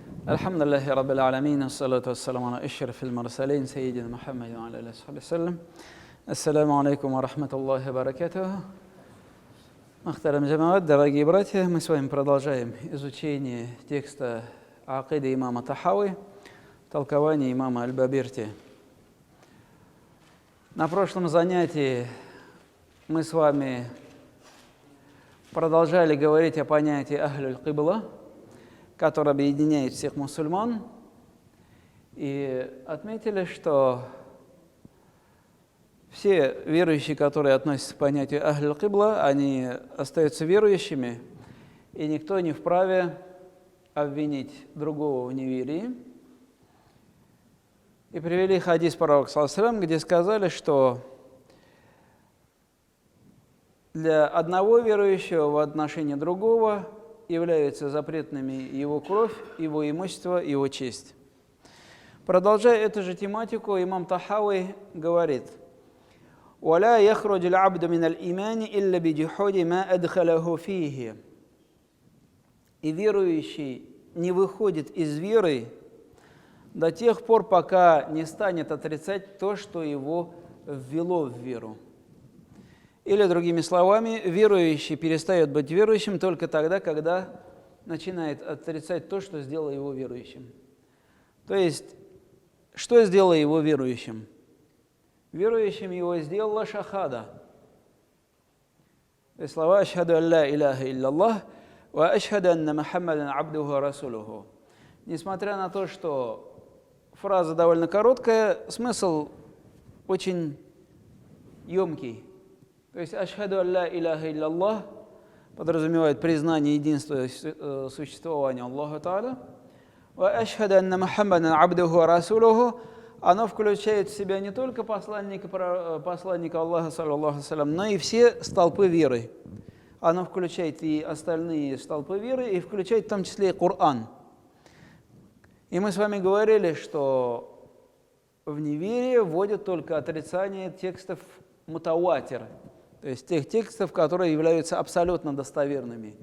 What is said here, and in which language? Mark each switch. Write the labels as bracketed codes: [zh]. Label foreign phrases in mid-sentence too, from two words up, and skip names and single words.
[ar] الحمد لله رب العالمين والصلاة والسلام على أشرف المرسلين سيدنا محمد وعلى آله وصحبه وسلم. السلام عليكم ورحمة الله وبرакатуху. [tt] Махтарам джамаат, [ru] дорогие братья, мы с вами продолжаем изучение текста акиды имама Тахави, толкования имама Аль-Бабирти. На прошлом занятии мы с вами продолжали говорить о понятии Ахлюль-Кибла, который объединяет всех мусульман, и отметили, что все верующие, которые относятся к понятию Ахлюль-Кибла, они остаются верующими, и никто не вправе обвинить другого в неверии. И привели хадис пророка, [ar] صلى الله عليه وسلم, [ru] где сказали, что для одного верующего в отношении другого являются запретными его кровь, его имущество, его честь. Продолжая эту же тематику, имам Тахави говорит: [ar] «ولا يخرج العبد من الإيمان إلا بجحود ما أدخله فيه». [ru] И верующий не выходит из веры до тех пор, пока не станет отрицать то, что его ввело в веру. Или, другими словами, верующий перестает быть верующим только тогда, когда начинает отрицать то, что сделало его верующим. То есть, что сделало его верующим? Верующим его сделала шахада. То есть слова [ar] «أشهد أن لا إله إلا الله وأشهد أن محمدا عبده ورسوله». [ru] Несмотря на то, что фраза довольно короткая, смысл очень емкий. То есть [ar] «أشهد أن لا إله إلا الله» [ru] подразумевает признание единства существования Аллаха Та'аля. [ar] «وأشهد أن محمدا عبده ورسوله» [ru] оно включает в себя не только посланника Аллаха, [ar] صلى الله عليه وسلم, [ru] но и все столпы веры. Оно включает и остальные столпы веры, и включает в том числе и Коран. И мы с вами говорили, что в неверие вводят только отрицание текстов мутаватир, то есть тех текстов, которые являются абсолютно достоверными.